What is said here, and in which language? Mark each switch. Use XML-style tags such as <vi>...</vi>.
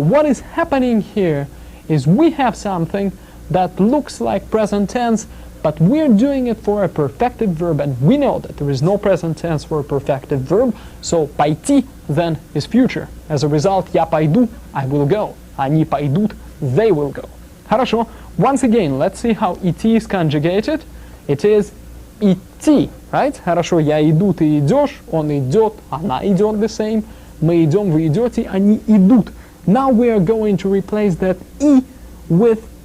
<en>What is happening here is we have something that looks like present tense, but we're doing it for a perfective verb, and we know that there is no present tense for a perfective verb, so пойти then is future. As a result,</en> <ru>я пойду,</ru> <en>I will go.</en> <ru>Они пойдут,</ru> <en>they will go.</en> <ru>Хорошо.</ru> <en>Once again, let's see how идти is conjugated. It is идти, right?</en> <ru>Хорошо, я иду, ты идешь, он идет, она идет</ru> <en>the same.</en> <ru>Мы идем, вы идете, они идут.</ru> <en>Now we are going to replace that e with</en>